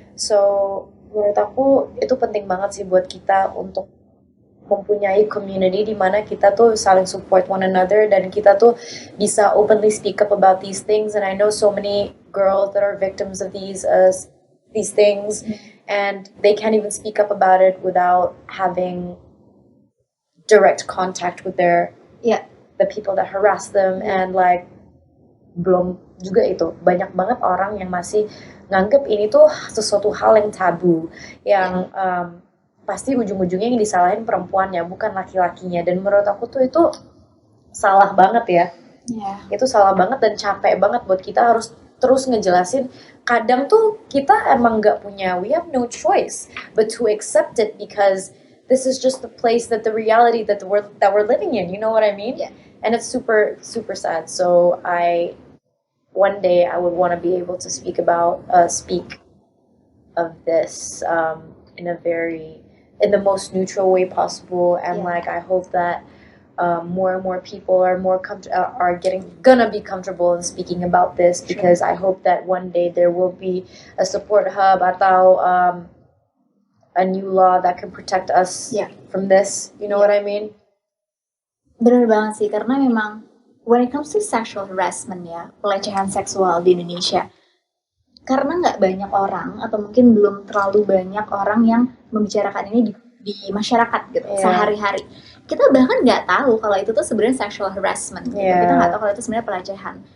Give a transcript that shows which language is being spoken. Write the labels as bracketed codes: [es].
[id] So, menurut aku itu penting banget sih buat kita untuk mempunyai community di mana kita tuh saling [en] support one another [id] dan kita tuh bisa [en] openly speak up about these things. And I know so many girls that are victims of these things, and they can't even speak up about it without having direct contact with Yeah. the people that harass them, and like [id] belum juga itu banyak banget orang yang masih nganggep ini tuh sesuatu hal yang tabu, yang pasti ujung-ujungnya yang disalahin perempuannya bukan laki-lakinya, dan menurut aku tuh itu salah banget ya. Itu salah banget dan capek banget buat kita harus terus ngejelasin. Kadang tuh kita emang nggak punya, [en] we have no choice but to accept it because this is just the place that the reality that we're living in. You know what I mean? Yeah. And it's super super sad. So one day I would want to be able to speak of this in the most neutral way possible, and like I hope that more and more people are gonna be comfortable in speaking about this, because I hope that one day there will be a support hub atau a new law that can protect us from this. You know what I mean? [id] Bener banget sih, karena memang [en] when it comes to sexual harassment [id] ya, pelecehan seksual di Indonesia, karena nggak banyak orang atau mungkin belum terlalu banyak orang yang membicarakan ini di masyarakat gitu sehari-hari. Kita bahkan nggak tahu kalau itu tuh sebenarnya sexual harassment gitu. Kita nggak tahu kalau itu sebenarnya pelecehan.